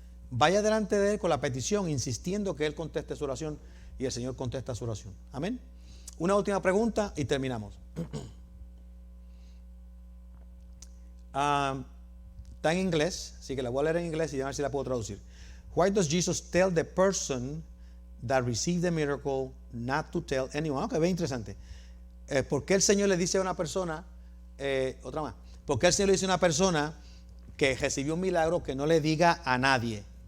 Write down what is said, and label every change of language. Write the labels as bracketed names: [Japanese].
[Spanish] Vaya delante de Él con la petición, insistiendo que Él conteste su oración, y el Señor contesta su oración. Amén. Una última pregunta y terminamos. Está en inglés, así que la voy a leer en inglés y a ver si la puedo traducir. [English] Why does Jesus tell the person that received the miracle not to tell anyone? [Spanish] Ok, bien interesante. ¿Por qué el Señor le dice a una persona, otra más, por qué el Señor le dice a una persona que recibió un milagro que no le diga a nadie?